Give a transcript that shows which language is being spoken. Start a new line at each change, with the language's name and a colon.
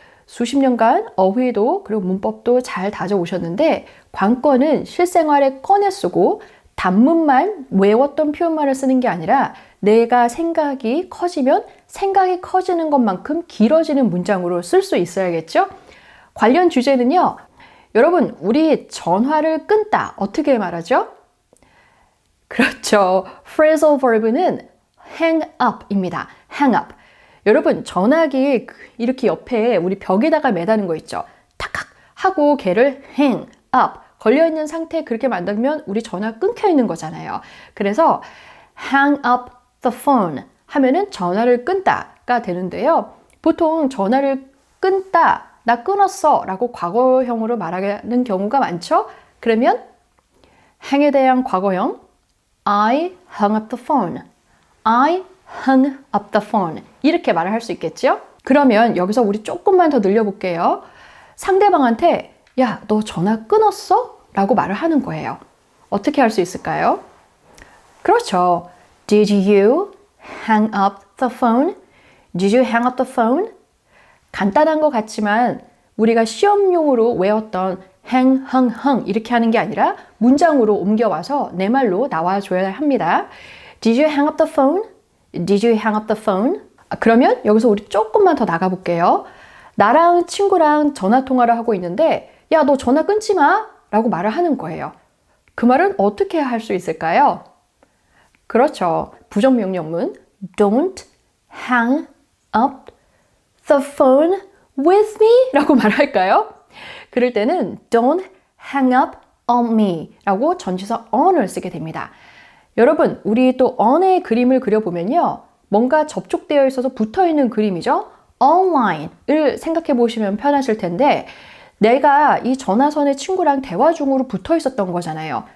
Korean: 수십 년간 어휘도 그리고 문법도 잘 다져오셨는데 관건은 실생활에 꺼내 쓰고 단문만 외웠던 표현만을 쓰는 게 아니라 내가 생각이 커지면 생각이 커지는 것만큼 길어지는 문장으로 쓸 수 있어야겠죠? 관련 주제는요. 여러분, 우리 전화를 끊다 어떻게 말하죠? 그렇죠.
English: phrasal verb
Korean: 는
English: hang up
Korean: 입니다.
English: hang up.
Korean: 여러분, 전화기 이렇게 옆에 우리 벽에다가 매다는 거 있죠? 탁탁 하고 걔를 hang up 걸려있는 상태에 그렇게 만들면 우리 전화 끊겨 있는 거잖아요. 그래서
English: hang up the phone
Korean: 하면은 전화를 끊다가 되는데요. 보통 전화를 끊다 나 끊었어 라고 과거형으로 말하는 경우가 많죠? 그러면 hang에 대한 과거형
English: I hung up the phone. I hung up the phone.
Korean: 이렇게 말을 할 수 있겠죠? 그러면 여기서 우리 조금만 더 늘려볼게요. 상대방한테 야, 너 전화 끊었어? 라고 말을 하는 거예요. 어떻게 할 수 있을까요? 그렇죠.
English: Did you hang up the phone? Did you hang up the phone?
Korean: 간단한 것 같지만 우리가 시험용으로 외웠던
English: hang, hung, hung
Korean: 이렇게 하는 게 아니라 문장으로 옮겨와서 내 말로 나와줘야 합니다.
English: Did you hang up the phone? Did you hang up the phone?
Korean: 그러면 여기서 우리 조금만 더 나가볼게요. 나랑 친구랑 전화통화를 하고 있는데 야, 너 전화 끊지 마! 라고 말을 하는 거예요. 그 말은 어떻게 할 수 있을까요? 그렇죠.
English: 부정명령문 Don't hang up the phone with me?
Korean: 라고 말할까요? 그럴 때는
English: Don't hang up on me
Korean: 라고 전치사 on을 쓰게 됩니다. 여러분, 우리 또 on의 그림을 그려보면요. 뭔가 접촉되어 있어서 붙어있는 그림이죠. online을 생각해 보시면 편하실 텐데 내가 이 전화선에 친구랑 대화 중으로 붙어 있었던 거잖아요.